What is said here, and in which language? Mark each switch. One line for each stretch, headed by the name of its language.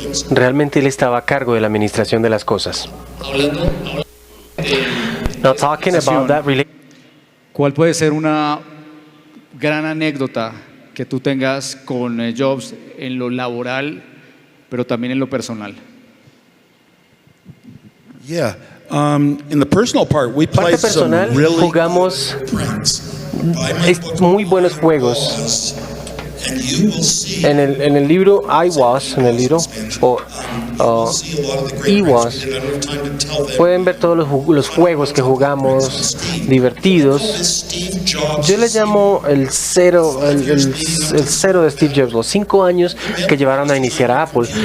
Spanish: Realmente él estaba a cargo de la administración de las cosas.
English: Now talking about that
Spanish: ¿Cuál puede ser una gran anécdota que tú tengas con Jobs en lo laboral, pero también en lo personal?
English: In the personal part, we played some really
Spanish: jugamos muy buenos juegos. En el libro I Was, en el libro o I Was, pueden ver todos los juegos que jugamos divertidos. Yo le llamo el cero de Steve Jobs, los 5 años que llevaron a iniciar a Apple.